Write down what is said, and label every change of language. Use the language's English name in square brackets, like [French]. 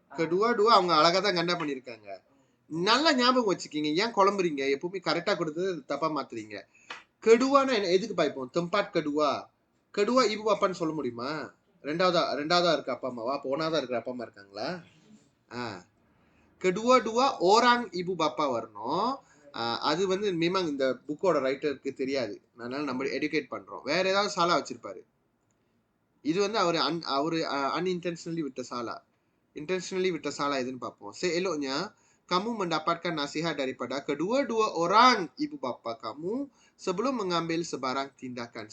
[Tamil] kedua அவங்க அழகா தான் கண்டா பண்ணிருக்காங்க. நல்லா ஞாபகம் வச்சுக்கீங்க. ஏன் குழம்புறீங்க? எப்பவுமே கரெக்டா கொடுத்தது தப்பா மாத்துறீங்க. கெடுவானா என்ன? எதுக்கு பாய்ப்போம்? tempat kedua ibu bapaன்னு சொல்ல முடியுமா? ரெண்டாவதா இருக்க அப்பா அம்மாவா? அப்ப ஒன்னாவதா இருக்கிற அப்பா அம்மா இருக்காங்களா? [Malay] kedua orang ibu bapa [Tamil] வரணும். அது வந்து memang இந்த புக்கோட ரைட்டருக்கு தெரியாது. அதனால நம்ம எடுகேட் பண்றோம். வேற ஏதாவது சாலா வச்சிருப்பாரு. இது வந்து அவரு unintentionally விட்ட சாலா. Intentionally விட்ட சாலா எதுன்னு பார்ப்போம். [Malay] Seeloknya kamu mendapatkan nasihat daripada kedua-dua orang ibu bapa kamu sebelum mengambil sebarang tindakan.